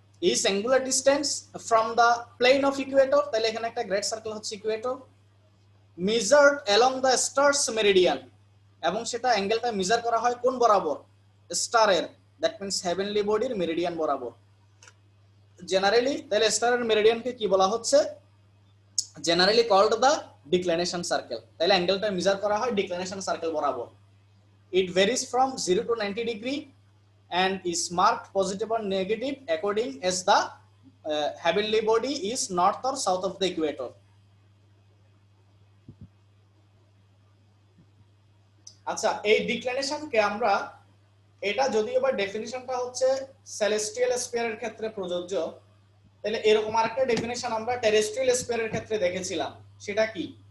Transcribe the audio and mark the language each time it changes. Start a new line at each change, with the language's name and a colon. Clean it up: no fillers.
English: is angular distance from the plane of equator,
Bangla: তাহলে এখানে একটা গ্রেট সার্কেল হচ্ছে Ecuador,
English: measured along the star's meridian,
Bangla: এবং সেটা অ্যাঙ্গেলটা মেজার করা হয় কোন বরাবর, স্টারের, দ্যাট মিন্স হেভেনলি বডির মেরিডিয়ান বরাবর। জেনারেলি তাহলে স্টারের মেরিডিয়ানকে কি বলা হচ্ছে,
English: generally called the declination circle,
Bangla: তাহলে অ্যাঙ্গেলটা মেজার করা হয় ডিক্লিনেশন সার্কেল বরাবর।
English: It varies from 0 to 90 degree and is marked positive or negative according as the heavenly body is north or south of the equator.
Bangla: আচ্ছা, এই ডিক্লিনেশনকে আমরা, এটা যদিও বা ডেফিনিশনটা হচ্ছে সেলেস্টিয়াল স্ফিয়ারের ক্ষেত্রে প্রযোজ্য, তাহলে এরকম আরেকটা ডেফিনিশন আমরা টেরেস্ট্রিয়াল স্ফিয়ারের ক্ষেত্রে দেখেছিলাম, সেটা কি?